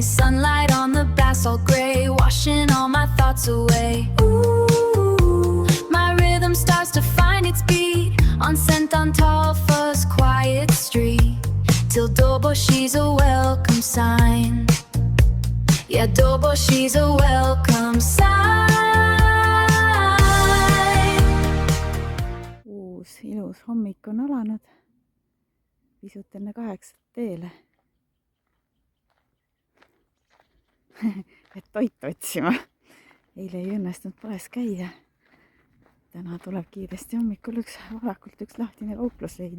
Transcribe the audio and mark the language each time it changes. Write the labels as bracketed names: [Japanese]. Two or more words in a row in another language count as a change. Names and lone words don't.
[English] Sunlight on the basalt gray, washing all my thoughts away. Ooh, my rhythm starts to find its beat on St. Antolfa's quiet street. Till Dobo, she's a welcome sign. Yeah, Dobo, she's a welcome sign. [Estonian] Uus ilus hommik on alanud. Pisut enne 8 teele. Et toit otsima. Eile ei õnnestunud poes käia. Täna tuleb kiiresti hommikul varakult üks lahtine kauplus leida.